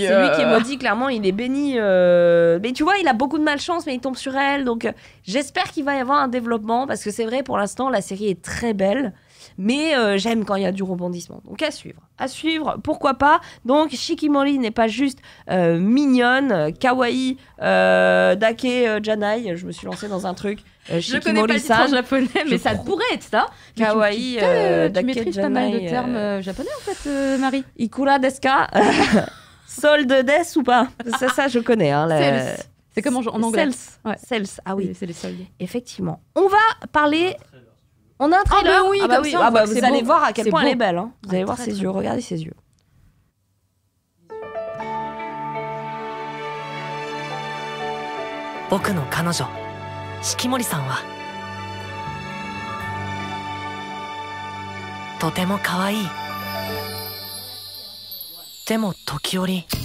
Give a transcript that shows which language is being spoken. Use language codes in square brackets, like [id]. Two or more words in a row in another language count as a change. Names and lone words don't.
[fr] C'est lui qui est maudit, clairement, il est béni. Mais tu vois, il a beaucoup de malchance, mais il tombe sur elle. Donc, j'espère qu'il va y avoir un développement, parce que c'est vrai, pour l'instant, la série est très belle. Mais j'aime quand il y a du rebondissement. Donc, à suivre, pourquoi pas. Donc, Shikimori n'est pas juste mignonne, [ja] かわいい、だけ、じゃない. [fr] Je me suis lancée dans un truc. Je connais pas le titre en japonais, mais ça pourrait être ça. Kawaii, tu maîtrises pas mal de termes japonais, en fait, Marie. [ja] いくらですか? [fr] Solde des ou pas? Ça, je connais. Sales. C'est comme en anglais. Sales, ah oui. C'est les soldes. Effectivement. On va parler... On a un trailer. Vous allez voir à quel point elle est belle. Vous allez voir ses yeux, regardez ses yeux. [ja] 僕の彼女四季森さんはとても可愛い。でも時折